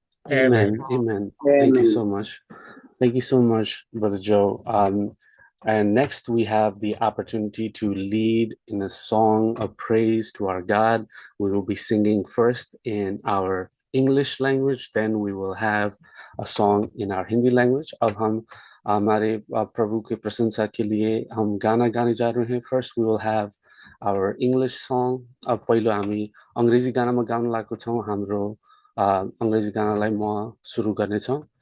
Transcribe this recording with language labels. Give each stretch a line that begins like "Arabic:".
English: Amen. Amen. Thank you so much. Thank you so much, Brother Joe. And next, we have the opportunity to lead in a song of praise to our God. We will be singing first in our English language, then we will have a song in our Hindi language.
Hindi: अब हम हमारे प्रभु की प्रशंसा के लिए हम गाना गाने जा रहे हैं.
English: First, we will have our English song.
Nepali: अब पहिलो हामी अंग्रेजी गानामा गाउन लागेको छौं. हाम्रो अंग्रेजी गानालाई म सुरु गर्नेछौं.